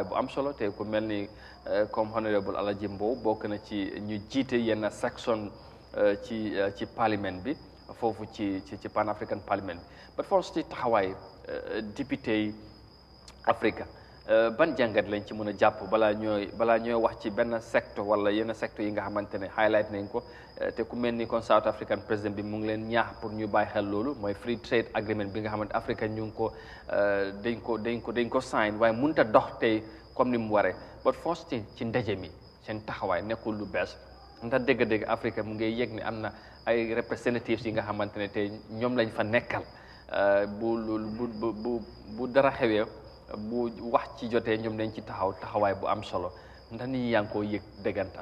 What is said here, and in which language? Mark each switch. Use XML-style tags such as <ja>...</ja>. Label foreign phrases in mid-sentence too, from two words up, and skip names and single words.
<wo>bu am solo te ku mel ni comme honorable Alaji Mbow bokk na ci ñu jiite yenn section ci parlement bi foofu ci Pan-African Parliament bi but force ci taxawaay député yi Afrique ban jàngat lañ ci mën a jàpp balaa ñooy wax ci benn secteur wala yenn secteur yi nga xamante ne highlight nañ ko te ku mel ni kon South African président bi mu ngi leen ñaax pour ñu bàyyi xel loolu mooy</wo> <en>free trade agreement</en> <wo>bi nga xamante Afrique ñu ngi ko dañ ko sign waaye mënut a dox tey comme ni mu waree</wo> <en>but first</en> <wo>ci ndaje mi seen taxawaay nekkul lu bees ndax dégg-dégg Afrique mu ngi yëg ne am na ay representatives yi nga xamante ne tey ñoom lañ fa nekkal bu dara xewee bu wax ci jotee ñoom dañ ci taxawaay bu am solo ndax nit ñi yaa ngi koo yëg déggantaan.</wo>